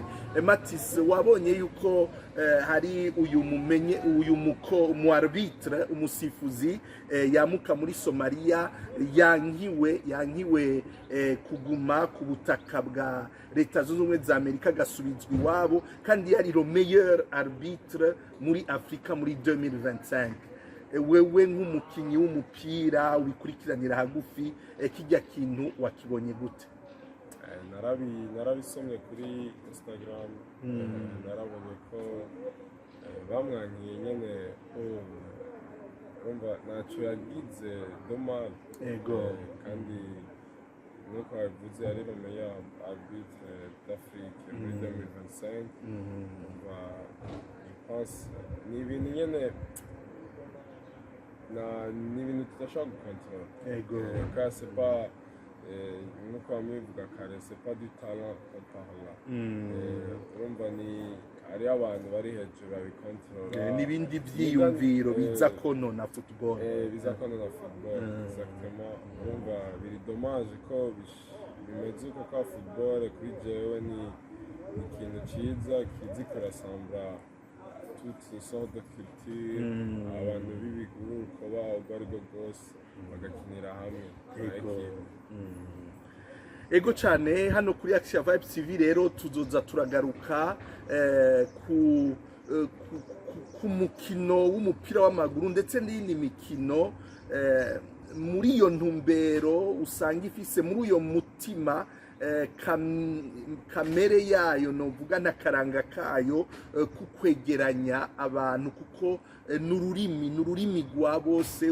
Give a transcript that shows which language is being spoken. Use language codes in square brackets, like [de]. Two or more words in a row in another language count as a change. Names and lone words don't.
[rn] Matis wabonye yuko hari uyu mu arbitre umusifuzi yamuka muri Somalia yankiwe kuguma ku butaka bwa Leta Zunze Ubumwe za Amerika gasubizwa iwabo kandi yari [fr] le meilleur arbitre [rn] muri Afrika muri 2025. Wewe nk'umukinyi w'umupira wikurikiranira hagufi kijya kintu wakibonye gute? narabisomye kuri Instagram narabonye ko bamwankiye nyene urumva ntacyo yagize dommage kandi nuko yavuze ari [fr] le meilleur arbitre d'Afrique [rn] muri 2025 urumva [fr] je pense [rn] ni ibintu nyene ni ibintu tudashobora gukontorora Ego. [fr] car c'est pas [rn] nkuko bamwivuga kare [fr] c'est pas du talent qu'on parle [rn] urumva ni hariyo abantu bari hejuru babikontorora n'ibindi byiyumviro biza konona football biza konona football exactement urumva biri dommage ko bimeze uko kwa football kuri jewe ni ikintu cyiza kizi kirasambura [fr] toutes sortes de culture [rn] abantu b'ibiguruko babo ubwo ari bwo bwose bagakinira hamwe ego cyane hano kuri Action Vibes TV rero tuzoza turagaruka ku mukino w'umupira w'amaguru ndetse n'indi mikino muri iyo ntumbero usanga ifise muri uyo mutima kamere yayo novuga n'akaranga kayo kukwegeranya abantu kuko n'ururimi rwa bose